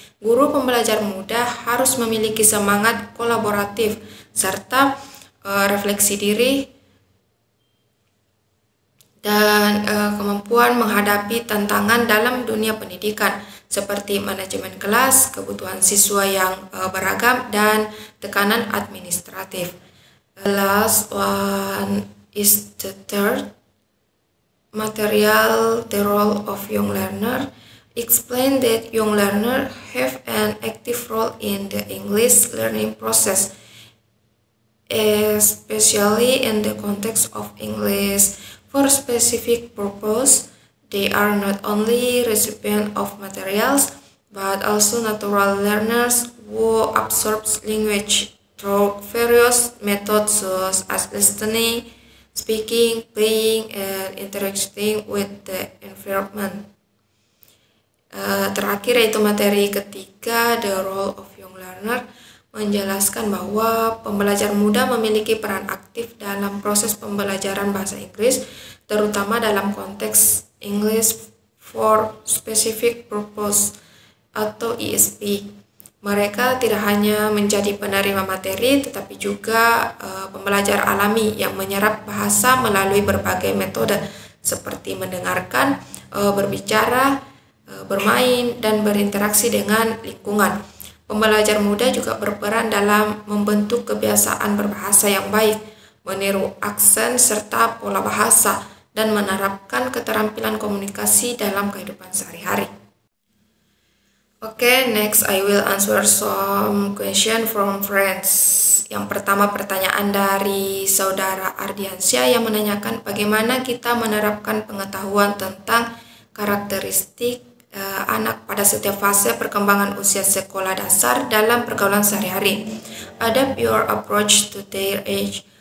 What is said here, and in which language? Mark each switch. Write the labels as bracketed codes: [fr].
[id] Guru pembelajar muda harus memiliki semangat kolaboratif serta refleksi diri dan kemampuan menghadapi tantangan dalam dunia pendidikan seperti manajemen kelas, kebutuhan siswa yang beragam, dan tekanan administratif. [en] The last one is the third material, the role of young learner. Explain that young learner have an active role in the English learning process, especially in the context of English for specific purpose. They are not only recipients of materials, but also natural learners who absorb language through various methods such as listening, speaking, playing, and interacting with the environment. [id] Terakhir yaitu materi ketiga, [en] the role of young learner, [id] menjelaskan bahwa pembelajar muda memiliki peran aktif dalam proses pembelajaran bahasa Inggris, terutama dalam konteks English for Specific Purpose atau ESP. Mereka tidak hanya menjadi penerima materi, tetapi juga pembelajar alami yang menyerap bahasa melalui berbagai metode seperti mendengarkan, berbicara, bermain, dan berinteraksi dengan lingkungan. Pembelajar muda juga berperan dalam membentuk kebiasaan berbahasa yang baik, meniru aksen serta pola bahasa, dan menerapkan keterampilan komunikasi dalam kehidupan sehari-hari. [en] Okay, next I will answer some question from friends. [id] Yang pertama, pertanyaan dari saudara Ardiansyah yang menanyakan bagaimana kita menerapkan pengetahuan tentang karakteristik anak pada setiap fase perkembangan usia sekolah dasar dalam pergaulan sehari-hari. [en] Adapt your approach to their age.